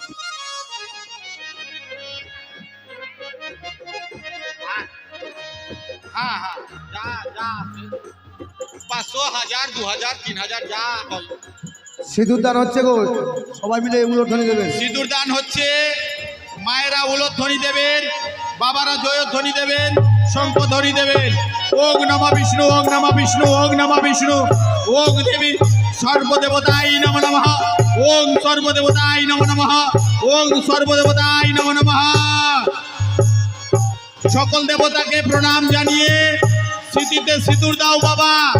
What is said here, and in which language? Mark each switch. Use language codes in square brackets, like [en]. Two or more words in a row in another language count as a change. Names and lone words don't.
[bn] হ্যাঁ হ্যাঁ, যা যা 500, 1000, 2000, 3000 যা হয়। সিঁদুর দান হচ্ছে গো, সবাই মিলে উলুধ্বনি দেবেন। সিঁদুর দান হচ্ছে, মায়েরা উলধ্বনি দেবেন, বাবারা জয়ধ্বনি দেবেন, শঙ্খধ্বনি দেবেন। [sa] ওং নমঃ বিষ্ণু, ওং নমঃ বিষ্ণু, ওং নমঃ বিষ্ণু, ওং দেবী সর্বদেবতাই নমঃ নমঃ, ওং সর্বদেবতাই নমঃ নমঃ, ওং সর্বদেবতাই নমঃ নমঃ। [bn] সকল দেবতাকে প্রণাম জানিয়ে স্মৃতিতে সিঁদুর দাও বাবা।